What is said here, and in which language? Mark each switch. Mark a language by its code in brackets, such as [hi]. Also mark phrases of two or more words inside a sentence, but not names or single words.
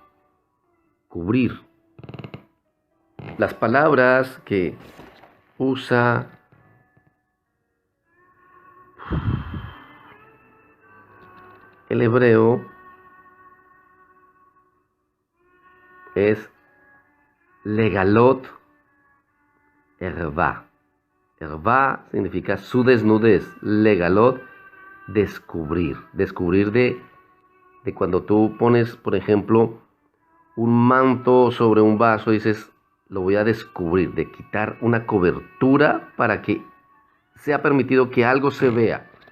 [es] Cubrir. Las palabras que usa el hebreo es [he] לגלות ערוה. [es] Erva significa su desnudez. Legalot, descubrir. Descubrir de cuando tú pones, por ejemplo, un manto sobre un vaso y dices, lo voy a descubrir, de quitar una cobertura para que sea permitido que algo se vea.